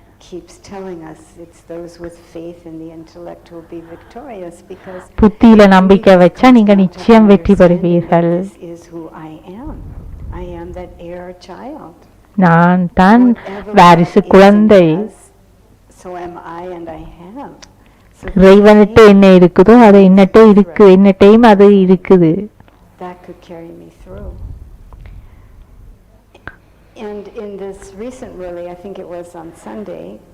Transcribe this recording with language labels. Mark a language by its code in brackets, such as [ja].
[en] Keeps telling us it's those with faith in the intellect who will be victorious, because [ta] புத்தியில நம்பிக்கை வச்சா நீங்க நிச்சயம் வெற்றி பெறுவீர்கள். [en] This is who I am. I am that heir child. [ta] நான் தான் வாரிசு குழந்தை. [en] So am I and I have. [ta] இறைவன்கிட்ட என்ன இருக்குதோ அது என்னட்ட இருக்கு, என்னட்டையும் அது இருக்குது. [en] That could carry me through. And in this recent Murali, I think it was on Sunday,